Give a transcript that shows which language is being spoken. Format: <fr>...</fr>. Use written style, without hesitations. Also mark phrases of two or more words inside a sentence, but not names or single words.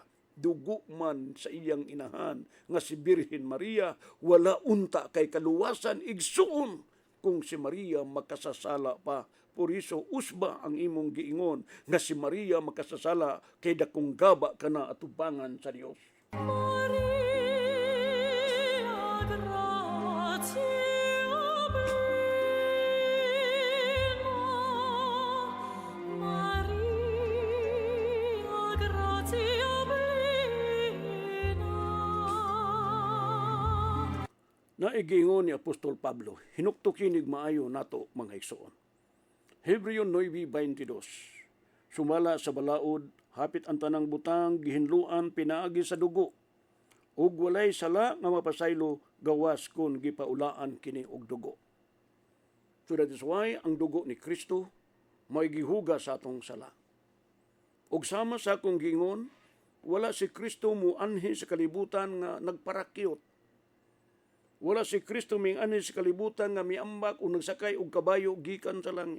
<ceb>Dugo man sa iyang inahan nga si Birhen Maria, wala unta kay kaluwasan igsuon kung si Maria makasasala pa.</ceb> <es>Por iso</es> <ceb>usba ang imong giingon nga si Maria makasasala kay dakong gaba kana atubangan sa Dios.</ceb> <la>Maria, gratia plena. Maria, gratia plena.</la> <ceb>Naigingon ni Apostol Pablo, hinuktukinig maayo nato mga igsoon. Hebreo 9:22. Sumala sa balaod, hapit ang tanang butang, gihinluan pinaagi sa dugo. Ug walay sala nga mapasaylo gawas kun gipaulaan kini og dugo.</ceb> <en>So that is why</en> <ceb>ang dugo ni Kristo may gihuga sa atong sala. Ug sama sa akong gingon, wala si Kristo mo anhi sa kalibutan nga nagparakyot. Wala si Kristo ming anhi sa kalibutan nga miambak o nagsakay og kabayo gikan sa langit.</ceb>